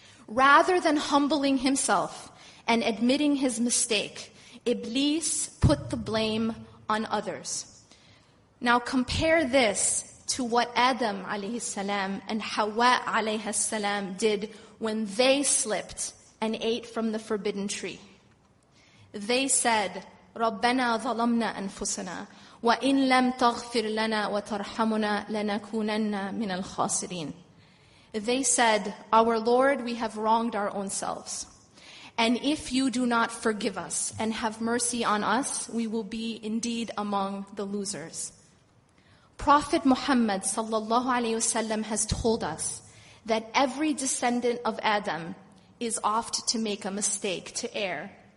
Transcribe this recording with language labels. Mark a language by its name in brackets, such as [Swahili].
[English] Rather than humbling himself and admitting his mistake, Iblis put the blame on others. Now compare this to what Adam alayhi salam and Hawa alayhi salam did when they slipped and ate from the forbidden tree. [Arabic] They said, رَبَّنَا ظَلَمْنَا أَنفُسَنَا وَإِن لَمْ تَغْفِرْ لَنَا وَتَرْحَمُنَا لَنَكُونَنَّ مِنَ الْخَاسِرِينَ. [English] They said, our Lord, we have wronged our own selves. And if you do not forgive us and have mercy on us, we will be indeed among the losers. Prophet Muhammad sallallahu alaihi wasallam has told us that every descendant of Adam is oft to make a mistake, to err.